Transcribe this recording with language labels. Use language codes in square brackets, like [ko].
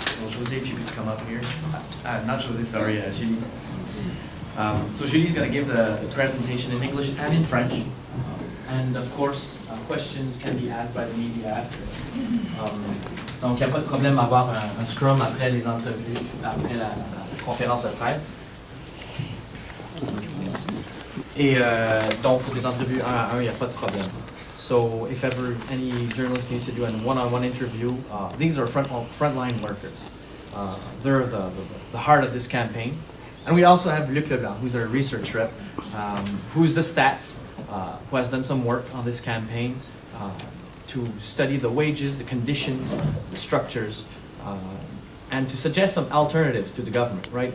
[en] José, if you could come up here. Not José, sorry, Julie. So Julie's going to give the presentation in English and in French. And of course, questions can be asked by the media after. [fr] Donc, il n'y a pas de problème à avoir un scrum après les entrevues, après la conférence de presse. Et donc, pour des entrevues 1 à 1, il n'y a pas de problème. [en] So, if ever any journalist needs to do a one-on-one interview, these are frontline workers. They're the heart of this campaign. And we also have Luc Leblanc, who's our research rep, who's the stats, who has done some work on this campaign to study the wages, the conditions, the structures, and to suggest some alternatives to the government, right?